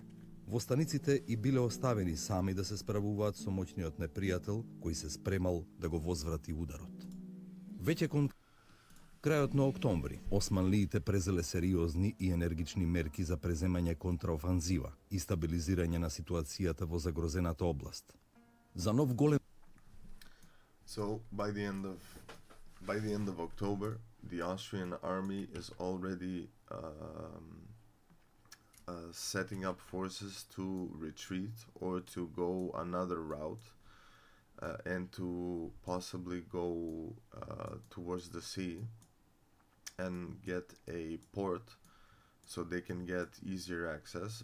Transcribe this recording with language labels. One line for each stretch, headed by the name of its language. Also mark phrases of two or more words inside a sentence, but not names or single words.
Macedonian: Востаниците и биле оставени сами да се справуваат со моќниот непријател кој се спремал да го возврати ударот. Веќе кон крајот на октомври, османлиите презеле сериозни и енергични мерки за преземање контраофанзива и стабилизирање на ситуацијата во загрозената област. За нов голем
English: So by the end of October, the Austrian army is already setting up forces to retreat or to go another route and to possibly go towards the sea and get a port so they can get easier access.